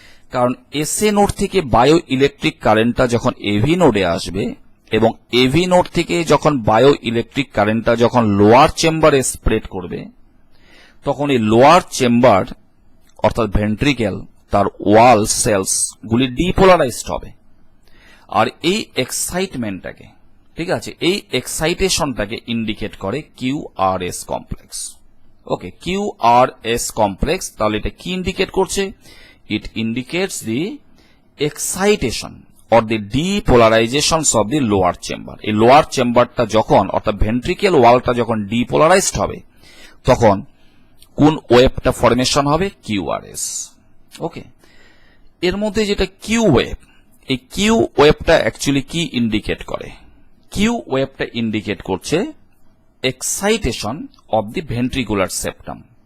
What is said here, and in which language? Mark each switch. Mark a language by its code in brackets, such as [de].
[bn] কারণ SA node থেকে bio electric কারেন্টটা যখন এভি নোডে আসবে এবং এভি নোড থেকে যখন বায়ো ইলেকট্রিক কারেন্টটা যখন লোয়ার চেম্বারে স্প্রেড করবে, তখন এই লোয়ার চেম্বার অর্থাৎ ভেন্ট্রিকেল, তার ওয়াল সেলস গুলি ডিপোলারাইজড হবে। আর এই এক্সাইটমেন্টটাকে, ঠিক আছে, এই এক্সাইটেশনটাকে ইন্ডিকেট করে কিউআরএস কমপ্লেক্স। ওকে, কিউআরএস কমপ্লেক্স তাহলে এটা কি ইন্ডিকেট করছে, [en] it indicates the excitation or the depolarizations of the lower chamber. [bn] এই লোয়ার চেম্বারটা যখন অর্থাৎ ভেন্ট্রিকেল ওয়ালটা যখন ডিপোলারাইজড হবে, তখন কোন ওয়েভটা ফরমেশন হবে, কিউআরএস। ওকে, এর মধ্যে যেটা কিউ ওয়েভ, এই কিউ ওয়েভটা অ্যাকচুয়ালি কি ইন্ডিকেট করে, কিউ ওয়েভটা ইন্ডিকেট করছে [en] Excitation of the ventricular septum.